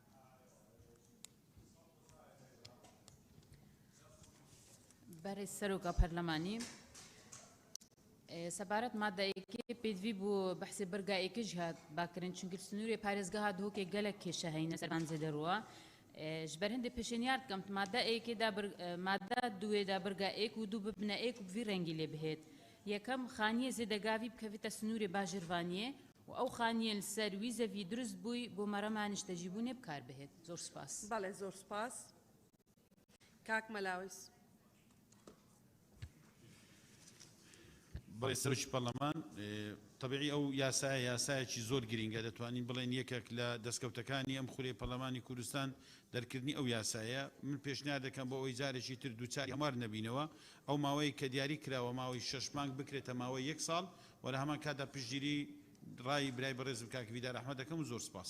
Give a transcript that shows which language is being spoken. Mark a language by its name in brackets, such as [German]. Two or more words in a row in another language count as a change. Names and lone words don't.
[Kurdish] بەرەی سەرۆکە پەرلەمانی سەبارەت مادەیەکی پێدوی بوو بەحسی بەرگایەکیش هات باکردن چونکە سنووری پارێزگاها دووکێک گەلک کێشە هەینە سەران زێدەڕوە ji ber hindê pêşêniyar dikim madde êkê de madde duê de birga êk û du bibine êk û vî rengî lê bihêt yekem xaniyê zêdegavî bikevîte snûrê bajirvaniyê û ew xaniyê li ser wî zevî durist bûy bû merema niştecîbûnê bikar bihêt zor spas [Central Kurdish] بەڵێ زۆر سپاس کاک مەلاویس بەڵێ سەرۆکی پەرلەمان طبیعی ئەو یاسایەکی زۆر گرینگە دەتوانین بڵێن یەکێک لە دەستکەوتەکانی ئەم خولەی پەرلەمانی کوردستان دەرکردنی ئەو یاسایە من پێشنیار دەکەم بۆ ئەوەی جارێکی تر دووچاری هەموار نەبینەوە ئەو ماوەی کە دیاری کراوە ماوەی 6 مانگ بکرێتە ماوەی 1 ساڵ وەرە هەمان کاتا پشتگیری ڕای برای بەڕێزم کاک ویدار ئەحمەد دەکەم و زۆر سپاس